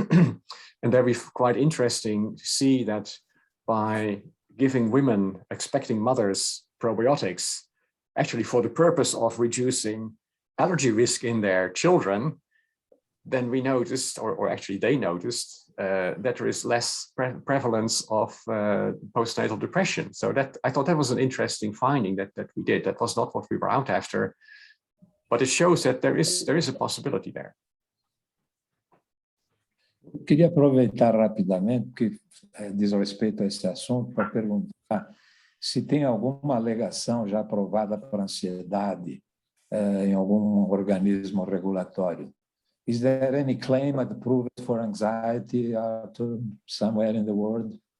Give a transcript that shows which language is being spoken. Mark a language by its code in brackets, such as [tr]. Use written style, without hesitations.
[en] And there we've quite interesting to see that by giving women, expecting mothers, probiotics, actually for the purpose of reducing allergy risk in their children, then we noticed, or actually they noticed, that there is less prevalence of postnatal depression. So that I thought that was an interesting finding that we did. That was not what we were out after, but it shows that there is a possibility there. [pt] Eu queria aproveitar rapidamente, porque diz respeito a esse assunto, para perguntar se tem alguma alegação já aprovada para ansiedade em algum organismo regulatório. [en] Is there any claim approved for anxiety somewhere in the world?